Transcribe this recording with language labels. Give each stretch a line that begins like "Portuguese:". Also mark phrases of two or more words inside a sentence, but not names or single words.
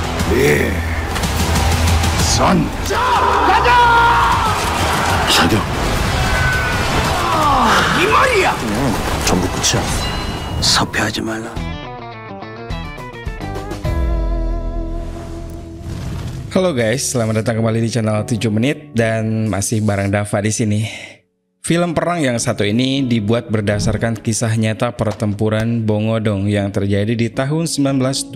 Korean: 선 사격 이 말이야. 전부 끝이야. 섭외하지 말라.
Indonesian: Halo guys, selamat datang kembali di channel 7 menit dan masih bareng Dava di sini. Film perang yang satu ini dibuat berdasarkan kisah nyata pertempuran Bongodong yang terjadi di tahun 1920.